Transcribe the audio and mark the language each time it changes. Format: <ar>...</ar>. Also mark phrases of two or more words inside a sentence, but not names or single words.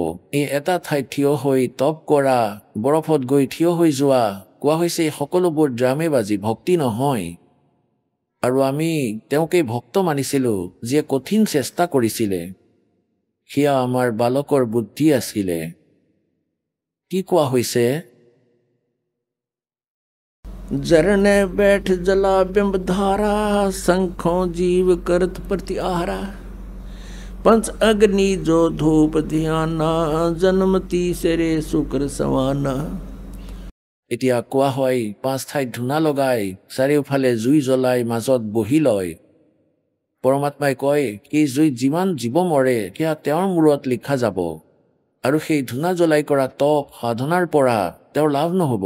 <as>এই এটা ঠাইত থিয় হৈ তপ কৰা, বৰফত গৈ থিয় হৈ যোৱা, কোৱা হৈছে এই সকলোবোৰ ড্ৰামেবাজি, ভক্তি নহয়। আৰু আমি তেওঁকেই ভক্ত মানিছিলোঁ, যিয়ে কঠিন চেষ্টা কৰিছিলে। সেয়া আমাৰ বালকৰ বুদ্ধি আছিলে। কি কোৱা হৈছে?</as> <hi>जरने बैठ जला बिंब धारा, शंखों जीव करत प्रति आहारा। पंच अग्नि जो धूप ध्याना, जन्मती सेरे शुक्र सवाना।</hi> <as>এতিয়া কোৱা হয় 5 ঠাইত ধূনা লগাই, চাৰিওফালে জুই জ্বলাই মাজত বহি লয়। পৰমাত্মাই কয় সেই জুইত যিমান জীৱ মৰে সেয়া তেওঁৰ মূৰত লিখা যাব, আৰু সেই ধূনা জ্বলাই কৰা তপ সাধনাৰ পৰা তেওঁৰ লাভ নহ'ব।</as>